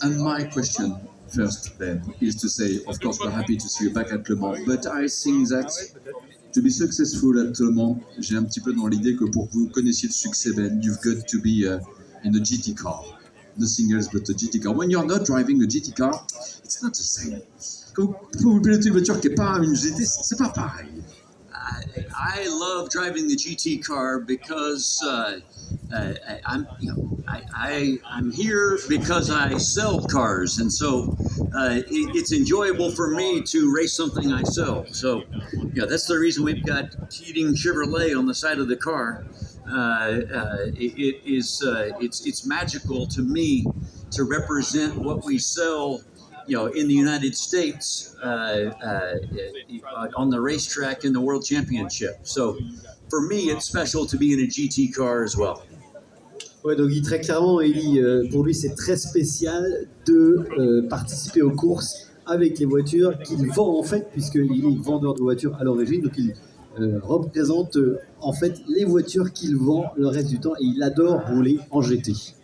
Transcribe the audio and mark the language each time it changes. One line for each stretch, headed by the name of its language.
English: And my question first, Ben, is to say, of course, we're happy to see you back at Le Mans, but I think that to be successful at Le Mans,
French: j'ai un petit peu dans l'idée que pour que vous connaissiez le succès,
English: Ben, you've got to be in a GT car. The singles, but a GT car. When you're not driving a GT car, it's not the same.
French: Quand vous pilotez une voiture qui n'est pas une GT, c'est pas pareil.
English: I love driving the GT car because I'm here because I sell cars, and so it's enjoyable for me to race something I sell. So, yeah, that's the reason we've got Keating Chevrolet on the side of the car. It's magical to me to represent what we sell, you know, in the United States on the racetrack in the World Championship. So for me, it's special to be in a GT car as well.
French: Ouais, donc il très clairement, Eli, pour lui, c'est très spécial de participer aux courses avec les voitures qu'il vend en fait, puisqu'il est vendeur de voitures à l'origine, donc il représente en fait les voitures qu'il vend le reste du temps et il adore rouler en GT.